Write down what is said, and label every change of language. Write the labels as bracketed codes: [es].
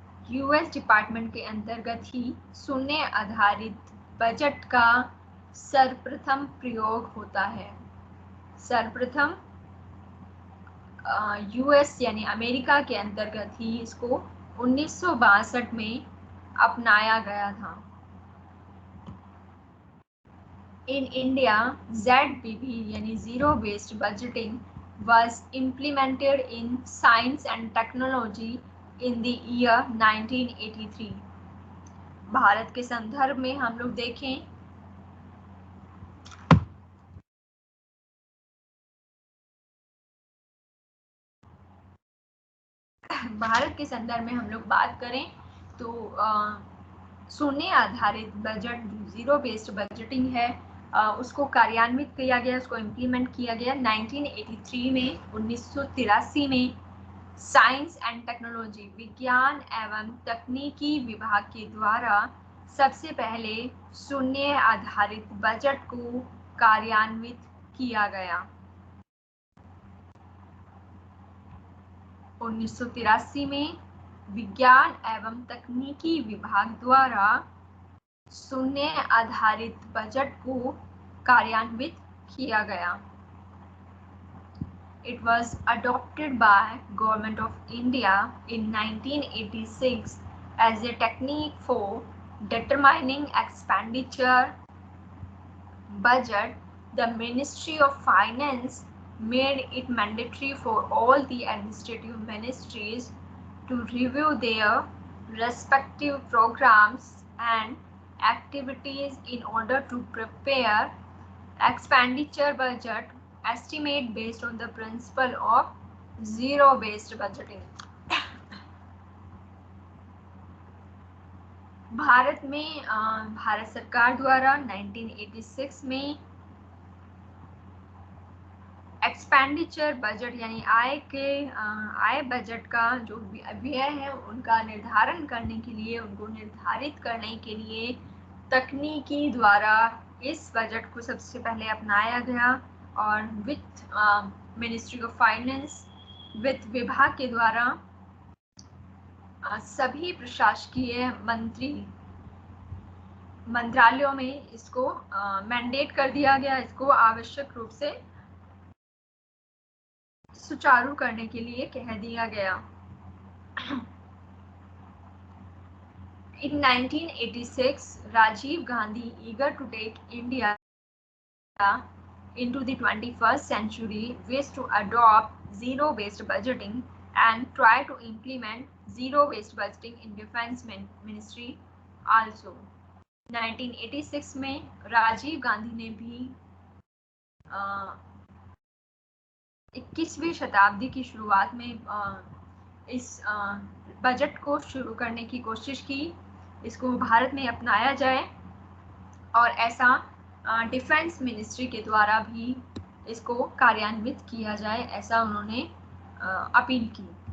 [hi] US department के अंतर्गत ही शून्य आधारित बजट का सर्वप्रथम प्रयोग होता है। सर्वप्रथम यूएस यानी अमेरिका के अंतर्गत ही इसको 1962 में अपनाया गया था। [en] In India ZBB यानी zero based budgeting was implemented in science and technology in the year 1983। [hi] Bharat के संदर्भ में हम लोग देखें भारत के संदर्भ में हम लोग बात करें तो शून्य आधारित बजट, जीरो बेस्ड बजटिंग है, उसको कार्यान्वित किया गया, उसको इम्प्लीमेंट किया गया 1983 में। 1983 में साइंस एंड टेक्नोलॉजी, विज्ञान एवं तकनीकी विभाग के द्वारा सबसे पहले शून्य आधारित बजट को कार्यान्वित किया गया। 1983 में विज्ञान एवं तकनीकी विभाग द्वारा शून्य आधारित बजट को कार्यान्वित किया गया। [en] It was adopted by Government of India in 1986 as a technique for determining expenditure budget. The Ministry of Finance made it mandatory for all the administrative ministries to review their respective programs and activities in order to prepare expenditure budget estimate based on the principle of zero based budgeting। [hi] Bharat में भारत सरकार द्वारा 1986 में expenditure budget यानी आय budget का जो व्यय है उनका निर्धारण करने के लिए, उनको निर्धारित करने के लिए तकनीकी द्वारा इस बजट को सबसे पहले अपनाया गया और वित्त मिनिस्ट्री ऑफ फाइनेंस, वित्त विभाग के द्वारा सभी प्रशासकीय मंत्रालयों में इसको मैंडेट कर दिया गया, इसको आवश्यक रूप से सुचारू करने के लिए कह दिया गया। [en] In 1986, Rajiv Gandhi, eager to take India into the 21st century, wished to adopt zero-based budgeting and try to implement zero-based budgeting in Defense Ministry also। [hi] 1986 में राजीव गांधी ने भी 21वीं शताब्दी की शुरुआत में इस बजट को शुरू करने की कोशिश की, इसको भारत में अपनाया जाए और ऐसा डिफेंस मिनिस्ट्री के द्वारा भी इसको कार्यान्वित किया जाए, ऐसा उन्होंने अपील की।